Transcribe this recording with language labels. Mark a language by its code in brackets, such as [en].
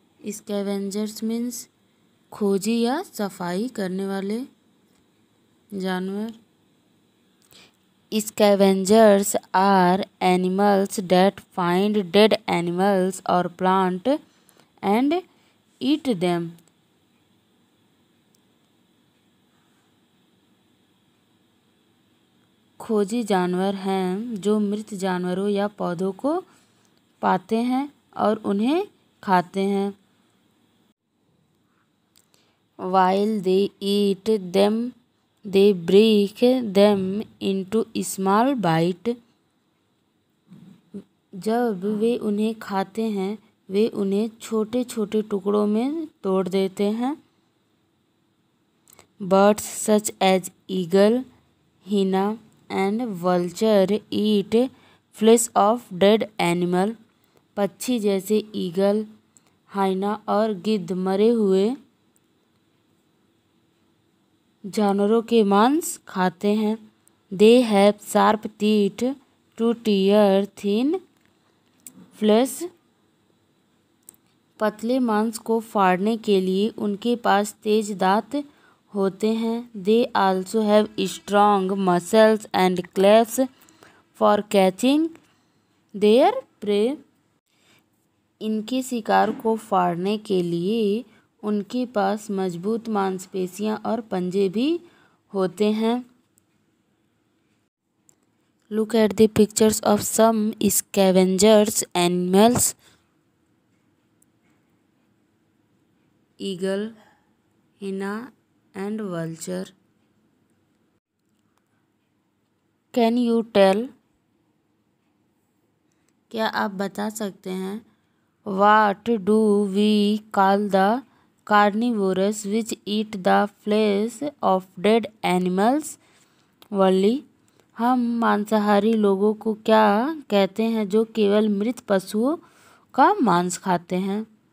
[en] scavengers means [hi] खोजी या सफाई करने वाले जानवर। [en] Scavengers are animals that find dead animals or plant and eat them. [hi] खोजी जानवर हैं जो मृत जानवरों या पौधों को पाते हैं और उन्हें खाते हैं। [en] While they eat them, they break them into small bites. [hi] जब वे उन्हें खाते हैं वे उन्हें छोटे छोटे टुकड़ों में तोड़ देते हैं। [en] Birds such as eagle, hyena and vulture eat flesh of dead animal. [hi] पक्षी जैसे ईगल, हाइना और गिद्ध मरे हुए जानवरों के मांस खाते हैं। [en] They have sharp teeth to tear thin flesh. [hi] पतले मांस को फाड़ने के लिए उनके पास तेज दांत होते हैं। [en] They also have strong muscles and claws for catching their prey. [hi] इनके शिकार को फाड़ने के लिए उनके पास मजबूत मांसपेशियां और पंजे भी होते हैं। [en] Look at the pictures of some scavengers animals. Eagle, hyena and vulture. Can you tell? [hi] क्या आप बता सकते हैं? [en] What do we call the carnivorous which eat the flesh of dead animals. [hi] वल्ली, हम मांसाहारी लोगों को क्या कहते हैं जो केवल मृत पशुओं का मांस खाते हैं?